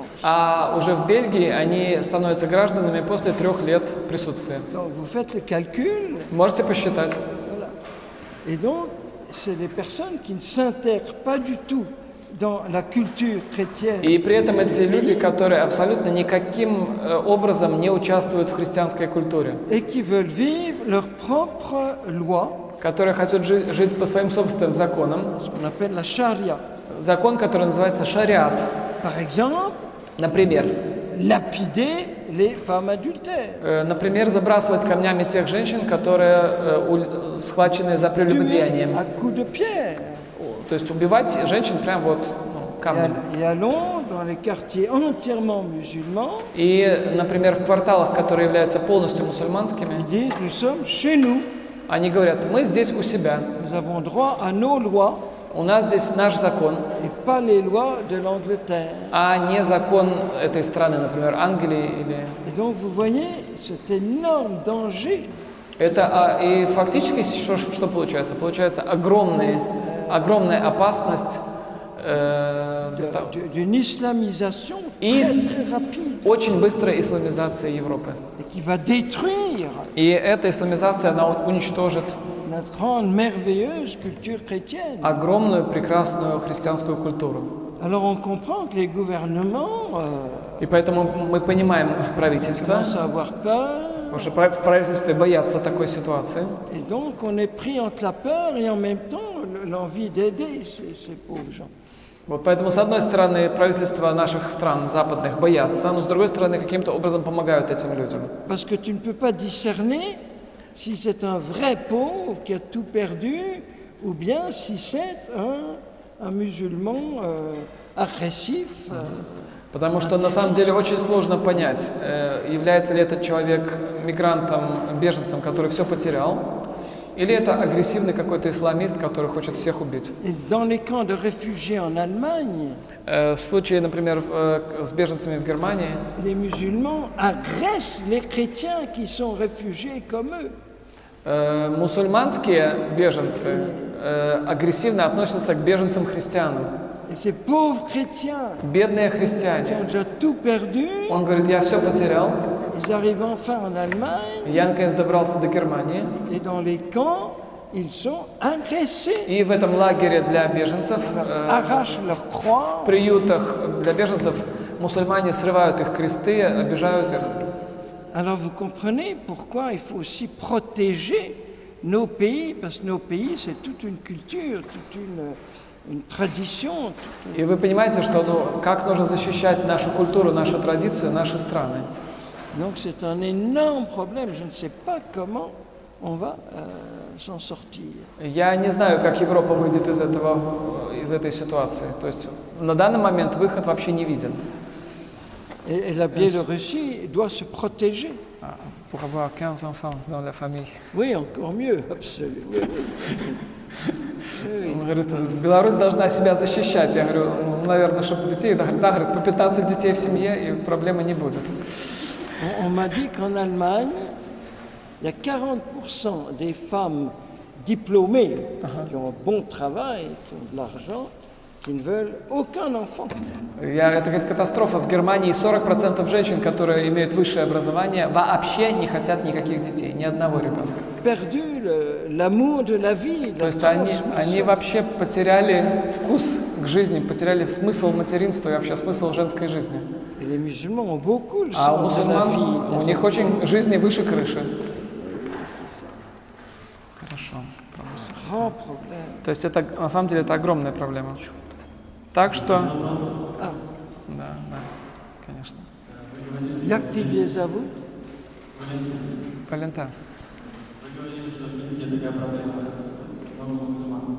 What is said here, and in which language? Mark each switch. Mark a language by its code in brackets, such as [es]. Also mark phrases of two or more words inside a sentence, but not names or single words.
[ru] А уже в Бельгии они становятся гражданами после 3 лет присутствия. [fr] Donc vous faites le calcul, [ru] Можете посчитать. [fr] voilà. Et donc, c'est des personnes qui ne s'intègrent pas du tout dans la culture chrétienne. [ru] И при этом эти люди, которые абсолютно никаким образом не участвуют в христианской культуре, [fr] Et qui veulent vivre leur propre loi, [ru] которые хотят жить по своим собственным законам. [fr] ce qu'on appelle la charia. [ru] Закон, который называется шариат. [fr] Par exemple, [ru] Например, [fr] lapider les femmes adultères, [ru] например, забрасывать камнями тех женщин, которые схвачены за [fr] tuer [ru] прелюбодеянием. [fr] à coups de pierre. [ru] То есть убивать женщин прям вот камнями. [fr] Et à Londres, dans les quartiers entièrement musulmans, [ru] И, например, в кварталах, которые являются полностью мусульманскими, [fr] ils disent nous sommes chez nous, [ru] они говорят, мы здесь у себя, [fr] nous avons droit à nos lois [ru] у нас здесь наш закон, [fr] et pas les lois de l'Angleterre. [ru] а не закон этой страны, например, Англии или... [fr] Et donc vous voyez cet énorme danger [ru] Это, и фактически что получается? Получается огромная опасность [fr] d'une islamisation [ru] И [fr] très rapide [ru] очень быстрой исламизации Европы. [fr] et qui va détruire [ru] И эта исламизация, она уничтожит [fr] notre grande, merveilleuse culture chrétienne. [ru] огромную, прекрасную христианскую культуру. [fr] Alors on comprend que les gouvernements [ru] И поэтому мы понимаем правительство, [fr] commencent à avoir peur, [ru] потому что в правительстве боятся такой ситуации. [fr] et donc on est pris entre la peur et en même temps l'envie d'aider ces pauvres gens. [ru] Вот поэтому, с одной стороны, правительства наших стран западных боятся, но с другой стороны, каким-то образом помогают этим людям. [fr] Parce que tu ne peux pas discerner si c'est un vrai pauvre qui a tout perdu ou bien si c'est un musulman agressif. [ru] Потому что на самом деле очень сложно понять, является ли этот человек мигрантом, беженцем, который все потерял, Или это агрессивный какой-то исламист, который хочет всех убить. [fr] Et dans les camps de réfugiés en Allemagne, [ru] В случае, например, с беженцами в Германии, [fr] les musulmans agressent les chrétiens qui sont réfugiés comme eux. [ru] мусульманские беженцы агрессивно относятся к беженцам-христианам. [fr] Et ces pauvres chrétiens [ru] Бедные [fr] qui ont [ru] христиане. [fr] déjà tout perdu, [ru] Он говорит, я все потерял. [fr] ils arrivent enfin en Allemagne [ru] Я, наконец, добрался до Германии. [fr] et dans les camps, ils sont agressés, [ru] И в этом лагере для беженцев, [fr] arrachent leurs croix. [ru] в приютах для беженцев, мусульмане срывают их кресты, обижают их. [fr] Alors vous comprenez pourquoi il faut aussi protéger nos pays, parce que nos pays, c'est toute une culture, toute une tradition. [ru] И вы понимаете, что как нужно защищать нашу культуру, нашу традицию, наши страны. [fr] Donc c'est un énorme problème. Je ne sais pas comment on va s'en sortir. [ru] Я не знаю, как Европа выйдет из этой ситуации. То есть на данный момент выход вообще не виден. [fr] Et la Biélorussie doit se protéger. Pour avoir 15 enfants dans la famille. Oui, encore mieux, absolument. Oui, oui. [ru] Он говорит, Беларусь должна себя защищать. Я говорю, наверное, чтобы детей, да, говорит, по 15 детей в семье, и проблемы не будет. [fr] On m'a dit qu'en Allemagne, il y a 40% des femmes diplômées qui ont un bon travail, qui ont de l'argent, qui ne veulent aucun enfant. [ru] Это, говорит, катастрофа. В Германии 40% женщин, которые имеют высшее образование, вообще не хотят никаких детей, ни одного ребенка. [fr] Perdu l'amour de la vie. [ru] То есть они вообще потеряли вкус к жизни, потеряли смысл материнства и вообще смысл женской жизни. [fr] Et les musulmans ont beaucoup le [ru] А у [fr] sens de la [ru] мусульман, [fr] vie. [ru] у них очень жизни выше крыши. Хорошо. [fr] Grand problème. [ru] То есть это, на самом деле, это огромная проблема. Так что... Да, конечно. [uk] Як тебе зовут? [ru] Валентин. Вы говорили, что в Индии такая проблема с много мусульман.